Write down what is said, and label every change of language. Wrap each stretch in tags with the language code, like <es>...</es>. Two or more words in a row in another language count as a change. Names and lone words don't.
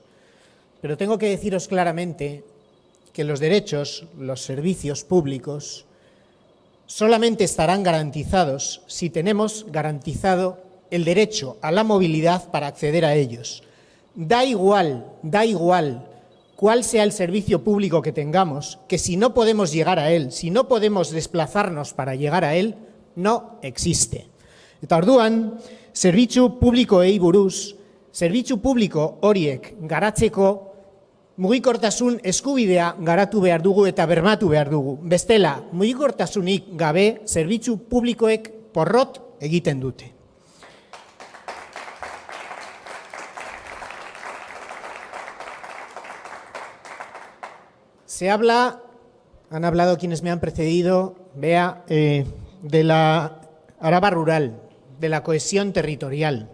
<es>Pero tengo que deciros claramente que los derechos, los servicios públicos, solamente estarán garantizados si tenemos garantizado el derecho a la movilidad para acceder a ellos. Da igual cuál sea el servicio público que tengamos, que si no podemos llegar a él, si no podemos desplazarnos para llegar a él, no existe.</es> <eu>Eta orduan, zerbitzu publikoei buruz, zerbitzu publiko horiek garatzeko mugikortasun eskubidea garatu behar dugu eta bermatu behar dugu. Bestela, mugikortasunik gabe zerbitzu publikoek porrot egiten dute.</eu> <es>Han hablado quienes me han precedido, Bea, de la Araba rural, de la cohesión territorial.</es>